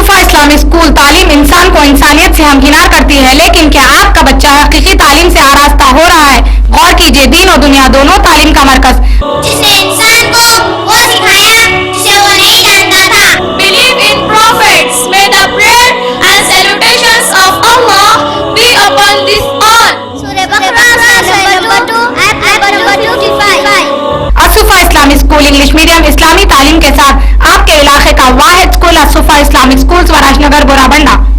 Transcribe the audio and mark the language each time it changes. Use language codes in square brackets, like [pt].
[hi] Islamic school तालीम इंसान को इंसानियत से हमकिनार करती है, लेकिन क्या आपका बच्चा हकीकी तालीम से आरास्ता हो रहा है? गौर कीजिए, दीन और दुनिया दोनों तालीम का मरकज जिसने इंसान को वो सिखाया जिसे वो नहीं जानता था. [en] Believe in prophets. May the prayer and salutations of Allah be upon this all. Surah Baqarah number 2 ayat number 25. [hi] असुफा Islamic school English medium इस्लामी तालीम के साथ आपके इलाके का वाहिद स्कूल असुफा इस्लामिक स्कूल स्वराजनगर बोराबंडा.